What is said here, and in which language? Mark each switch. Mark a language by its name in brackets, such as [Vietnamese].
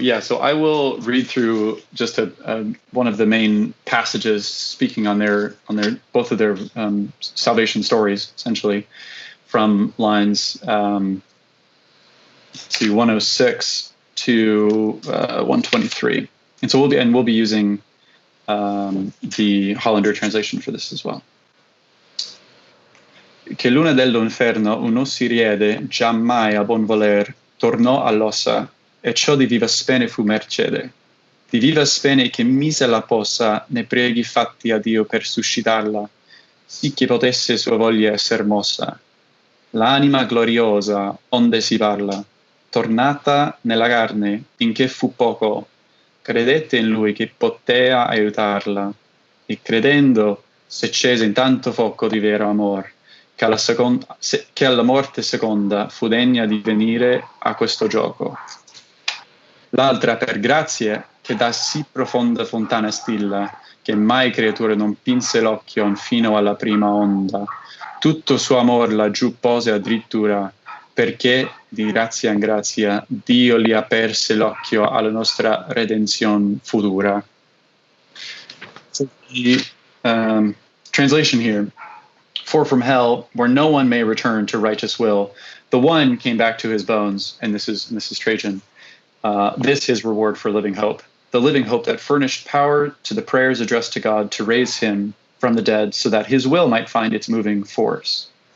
[English] Yeah, so I will read through just one of the main passages speaking on both of their salvation stories, essentially, from lines 106 to 123. And so we'll be using the Hollander translation for this as well. [Italian] Che l'una dello inferno uno si riede, giammai a buon voler, tornò all'ossa, e ciò di viva spene fu mercede. Di viva spene che mise la possa, ne preghi fatti a Dio per suscitarla, sì che potesse sua voglia esser mossa. L'anima gloriosa, onde si parla, tornata nella carne, finché fu poco, credette in lui che potea aiutarla, e credendo s'accese in tanto fuoco di vero amor, che alla morte seconda fu degna di venire a questo gioco. L'altra per grazie che da sì profonda fontana stilla, che mai creatura non pinse l'occhio fino alla prima onda, tutto suo amor laggiù pose addirittura, perché di grazia in grazia Dio gli aperse l'occhio alla nostra redenzione futura. [English] So the translation here: for from hell, where no one may return to righteous will, the one came back to his bones, and this is Trajan. This his reward for living hope, the living hope that furnished power to the prayers addressed to God to raise him from the dead so that his will might find its moving force.